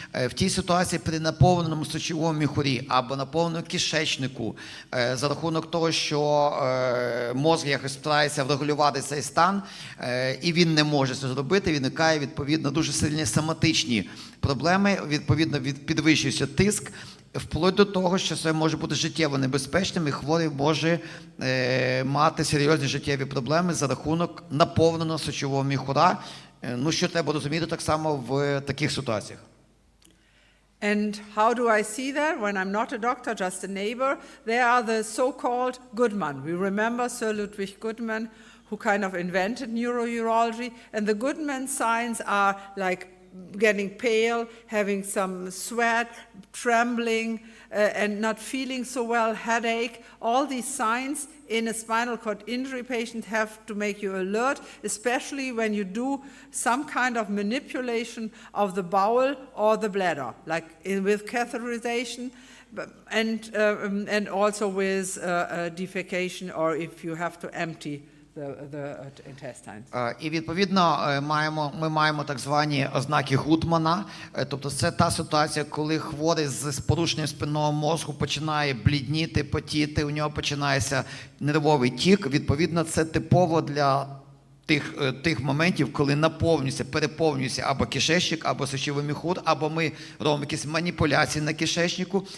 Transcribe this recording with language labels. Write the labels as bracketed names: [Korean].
[Ukrainian] В тій ситуації при наповненому сечовому міхурі або наповненому кишечнику, за рахунок того, що мозок якось старається врегулювати цей стан, і він не може це зробити, виникає, відповідно, дуже сильні соматичні проблеми, відповідно, підвищується тиск, вплоть до того, що це може бути життєво небезпечним, і хворий може мати серйозні життєві проблеми за рахунок наповненого сечового міхура, ну, що треба розуміти так само в таких ситуаціях. [English] And how do I see that? When I'm not a doctor, just a neighbor, there are the so-called Goodman. We remember Sir Ludwig Goodman, who kind of invented neurourology, and the Goodman signs are like getting pale, having some sweat, trembling, and not feeling so well, headache. All these signs in a spinal cord injury patient have to make you alert, especially when you do some kind of manipulation of the bowel or the bladder, like with catheterization, and also with defecation, or if you have to empty the intestines. [Ukrainian] І відповідно ми маємо так звані ознаки Гудмана, тобто це та ситуація, коли хворий з порушенням спинного мозку починає блідніти, потіти, у нього починається нервовий тік. Відповідно, це типово для тих моментів, коли переповнюється або кишечник, або сечовий міхур, або ми робимо якісь маніпуляції на кишечнику.